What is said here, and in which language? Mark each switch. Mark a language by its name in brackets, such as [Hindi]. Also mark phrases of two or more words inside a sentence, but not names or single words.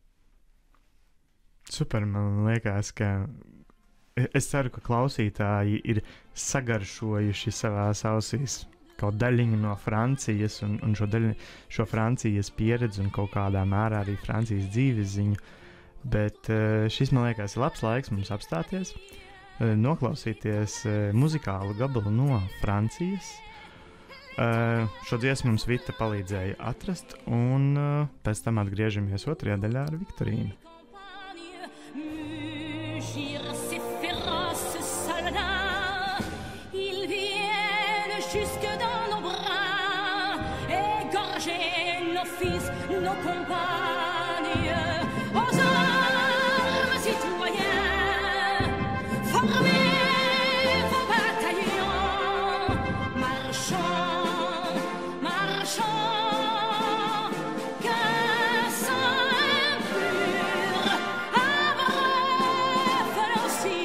[Latvian] Super, man liekas, ka es ceru, ka klausītāji ir sagaršojuši savās ausīs kaut daļiņu no Francijas un šo Francijas pieredzi un kaut kādā mērā arī Francijas dzīves ziņu, bet šis, man liekas, ir labs laiks mums apstāties, noklausīties muzikālu gabalu no Francijas. Šo dziesmu mums Vita palīdzēja atrast, un pēc tam atgriežamies 2. daļā ar Viktorīnu. [French] Jusque dans nos bras, égorger nos fils, nos compagnes, aux armes citoyens, formez vos bataillons, marchons, qu'un sang impur abreuve nos